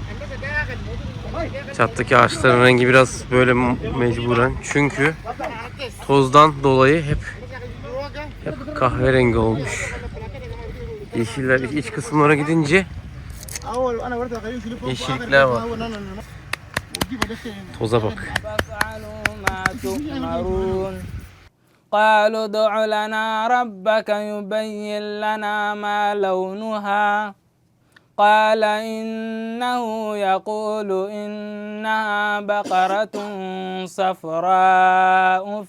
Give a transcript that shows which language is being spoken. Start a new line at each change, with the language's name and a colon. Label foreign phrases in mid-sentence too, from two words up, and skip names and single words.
Turkish: Çattaki ağaçların rengi biraz böyle mecburen. Çünkü tozdan dolayı hep kahverengi olmuş. Yeşiller iç kısımlara gidince yeşillikler var. Toza bak.
Arabic: قالوا ادع لنا ربك يبين لنا ما لونها قال إنه يقول إنها بقرة صفراء